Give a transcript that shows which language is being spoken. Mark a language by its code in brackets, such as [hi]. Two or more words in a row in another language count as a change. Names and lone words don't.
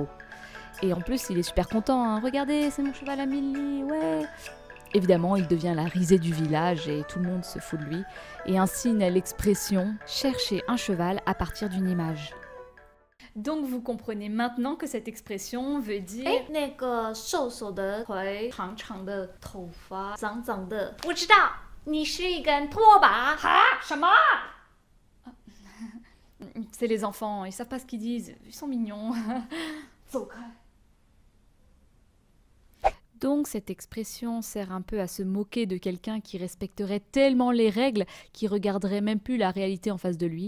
[fr] Et en plus, il est super content, hein. Regardez, c'est mon cheval à 1000 lits, ouais. Évidemment, il devient la risée du village et tout le monde se fout de lui. Et ainsi naît l'expression « chercher un cheval à partir d'une image ». Donc vous comprenez maintenant que cette expression veut dire [zh] 那个瘦瘦的腿，长长的头发，脏脏的。我知道，你是一根拖把。 [fr] 什么？C'est les enfants, ils savent pas ce qu'ils disent, ils sont mignons. [zh] 走开。 [fr] Donc cette expression sert un peu à se moquer de quelqu'un qui respecterait tellement les règles qu'il regarderait même plus la réalité en face de lui.